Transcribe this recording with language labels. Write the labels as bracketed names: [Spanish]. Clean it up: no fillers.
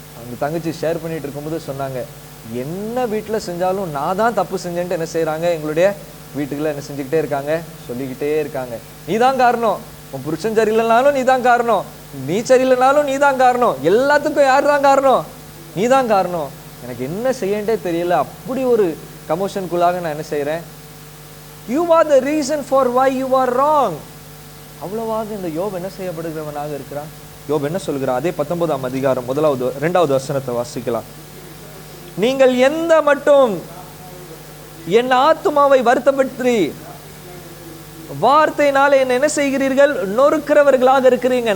[Tamil] அந்த தங்கச்சி ஷேர் பண்ணிட்டு இருக்கும்போது சொன்னாங்க, என்ன வீட்டுல செஞ்சாலும் நான் தான் தப்பு செஞ்சேன்ட்டு என்ன செய்யறாங்க, எங்களுடைய வீட்டுக்குள்ள என்ன செஞ்சுக்கிட்டே இருக்காங்க, சொல்லிக்கிட்டே இருக்காங்க. நீதான் காரணம், உன் புருஷன் சரியில்லைனாலும் நீதான் காரணம், நீ சரியில்லைனாலும் நீதான் காரணம், எல்லாத்துக்கும் யார் தான் காரணம், நீதான் காரணம். எனக்கு என்ன செய்யண்டே தெரியல, அப்படி ஒரு கமோஷனுக்குள்ளாக நான் என்ன செய்யறேன். [English] You are the reason for why you are wrong. [Tamil] அவ்வளவாக இந்த யோபு என்ன செய்யப்படுகிறவனாக இருக்கிறான். யோபு என்ன சொல்கிறான், அதே 19ஆம் அதிகாரம் 2வது வசனத்தை வாசிக்கலாம். நீங்கள் எந்த மட்டும் என் ஆத்துமாவை வருத்தப்படுத்தி வார்த்தையினால என்ன செய்கிறீர்கள், நொறுக்கிறவர்களாக இருக்கிறீங்க.